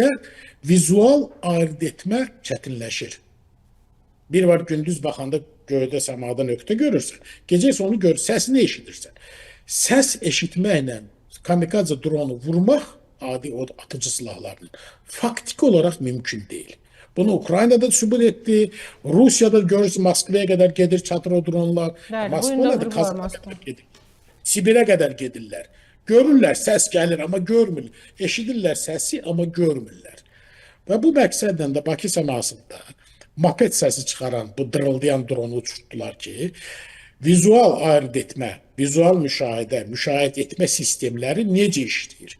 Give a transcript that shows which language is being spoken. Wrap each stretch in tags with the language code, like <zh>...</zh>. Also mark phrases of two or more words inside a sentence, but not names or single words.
<az>Vizual ayırt etmə çətinləşir. Bir var gündüz baxanda göydə səmada nöqtə görürsən, gecə isə onu gör, səsini eşidirsən. Səs eşitməklə kamikadze dronu vurmaq adi o atıcı silahlarının faktiki</az> <tr>olarak mümkün değil. Bunu Ukrayna'da sübut etti. Rusya'da görürsün Moskva'ya kadar gelir çatır o dronlar.</tr> <az>Bəli, bu gün də Moskva'da vurublar Kazan'a Moskva.</az> <tr>kadar gelir. Sibir'e kadar gelirler.</tr> <az>Görürlər, səs gəlir amma görmürlər. Eşidirlər səsi amma görmürlər. Və bu məqsədlə də Bakı səmasında moped səsi çıxaran bu dırıldayan dronu uçurtdular ki, vizual ayırt etmə, vizual müşahidə, müşahidə etmə sistemləri necə işləyir?</az>